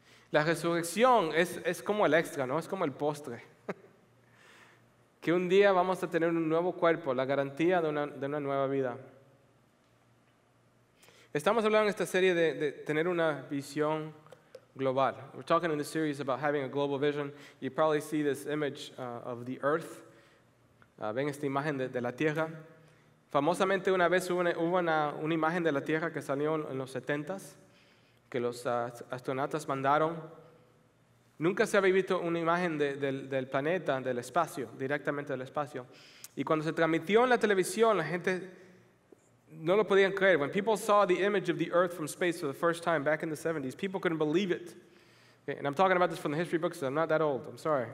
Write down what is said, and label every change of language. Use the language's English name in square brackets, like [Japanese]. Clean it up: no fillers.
[Spanish] La resurrección es como el extra, ¿no? Es como el postre. Que un día vamos a tener un nuevo cuerpo, la garantía de una nueva vida. Estamos hablando en esta serie de tener una visión global. [English] We're talking in this series about having a global vision. You probably see this image of the earth. [Spanish] Ven esta imagen de la Tierra. Famosamente una vez hubo una imagen de la Tierra que salió en los 70s, que los astronautas mandaron. Nunca se había visto una imagen del planeta, del espacio, directamente del espacio. Y cuando se transmitió en la televisión, la gente no lo podían creer. [English] When people saw the image of the earth from space for the first time back in the 70s, people couldn't believe it. Okay? And I'm talking about this from the history books, so I'm not that old, I'm sorry.